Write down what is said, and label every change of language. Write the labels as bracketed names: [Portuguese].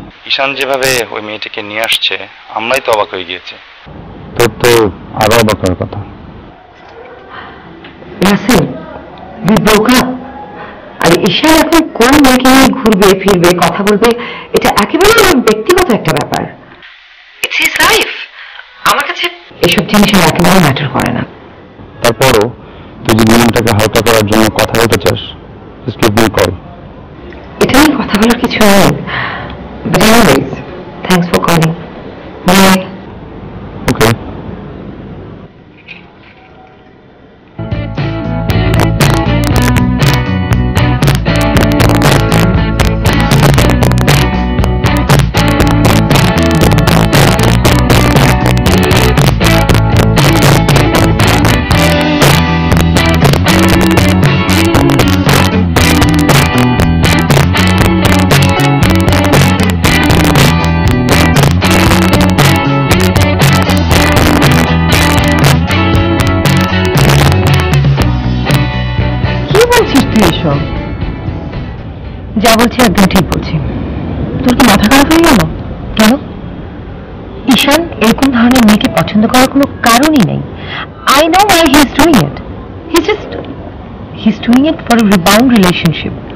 [Bangla] ঈশান যেভাবে ওই মেয়েটিকে নিয়ে আসছে আমরাই তো অবাক হয়ে গিয়েছি। তোর তো আরো অবাক হওয়ার কথা। [English] Russell, we broke up। [Bangla] আর ঈশান এখন কোন মেয়েকে নিয়ে ঘুরবে ফিরবে কথা বলবে এটা একেবারে আমার ব্যক্তিগত একটা ব্যাপার। [English] It's his life. [Bangla] আমার কাছে এসব জিনিস একেবারে ম্যাটার করে না। তারপরও তুই যদি মনটাকে হালকা করার জন্য কথা বলতে চাস, [English] just give me a call। [Bangla] এটা নিয়ে কথা বলার কিছু নেই। [English] But anyways, thanks for calling. Bye. Okay. [Bangla] যা বলছি একদম ঠিক বলছি। তোর কি মাথা খারাপ হয়ে গেল? কেন? ঈশান এরকম ধরনের মেয়েকে পছন্দ করার কোনো কারণই নেই। [English] I know why he's doing it. He's doing it for a rebound relationship.